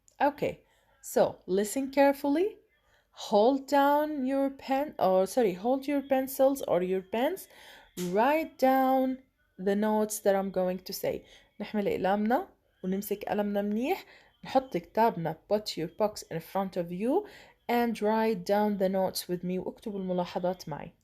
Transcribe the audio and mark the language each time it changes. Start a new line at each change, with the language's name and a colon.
English: Okay, so listen carefully. Hold your pencils or your pens. Write down the notes that I'm going to say.
Arabic: نحمل أقلامنا ونمسك قلمنا منيح. نحط كتابنا.
English: Put your books in front of you and write down the notes with me
Arabic: واكتبوا الملاحظات معي.